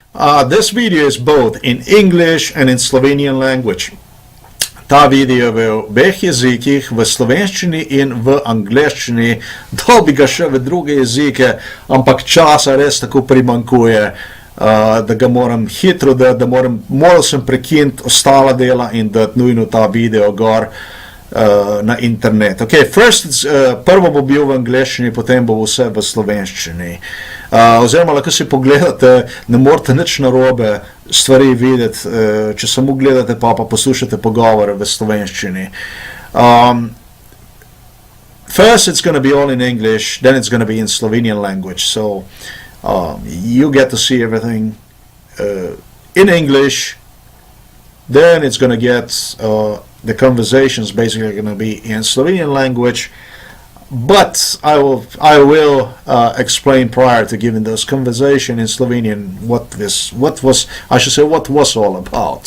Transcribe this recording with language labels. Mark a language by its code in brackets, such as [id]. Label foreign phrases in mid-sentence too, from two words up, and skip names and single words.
[en] This video is both in English and in Slovenian language. [sl] Ta video v obeh jezikih, v slovenščini in v angleščini. Dal bi ga še v druge jezike, ampak časa res tako primankuje, da ga moram hitro dati, da moral sem prekiniti ostala dela in dati nujno ta video gor na internet. Okay, prvo bo bil v angleščini, potem bo vse v slovenščini. Oziroma, lahko si pogledate, ne morate nič narobe stvari videti, če samo gledate pa poslušate pogovore v slovenščini. [en] First it's going to be all in English, then it's going to be in Slovenian language. So you get to see everything in English, then it's going to get the conversations basically going to be in Slovenian language, but I will explain prior to giving this conversation in Slovenian what was all about.